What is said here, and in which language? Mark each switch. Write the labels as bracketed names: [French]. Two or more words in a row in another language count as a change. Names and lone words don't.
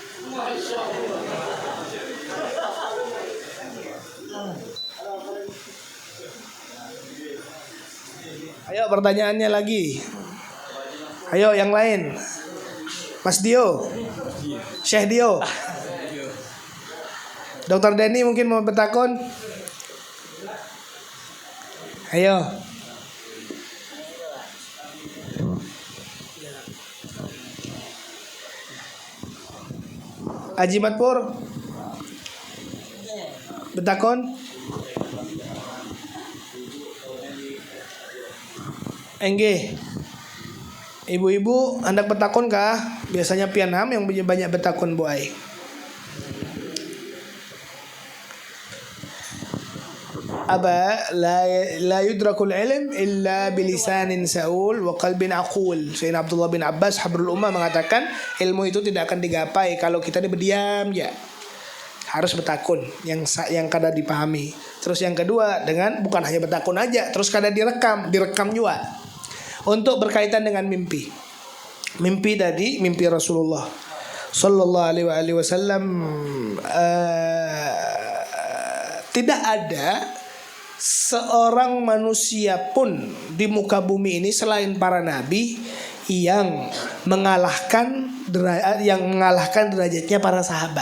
[Indonesian] Ayo pertanyaannya lagi. Ayo yang lain. Mas Dio, Syekh Dio, Dokter Denny mungkin mau bertakon. Ayo. Haji Matpur, bertakon. [Banjar] Engge, ibu-ibu hendak bertakon kah? Biasanya pianham yang banyak bertakon bu ai. [Arabic] أبى لا يدرك العلم إلا بلسان سؤول وقلب عقول. [Indonesian] Sayyidina Abdullah bin Abbas [Arabic] حبر الأمة [Indonesian] mengatakan ilmu itu tidak akan digapai kalau kita berdiam ya. [Banjar] Harus bertakun yang kada dipahami. Terus yang kedua dengan bukan hanya bertakun aja, terus kada direkam juga. [Indonesian] Untuk berkaitan dengan mimpi. Mimpi tadi mimpi Rasulullah [Arabic] صلى الله عليه وسلم, [Indonesian] tidak ada seorang manusia pun di muka bumi ini selain para nabi yang mengalahkan derajatnya para sahabat.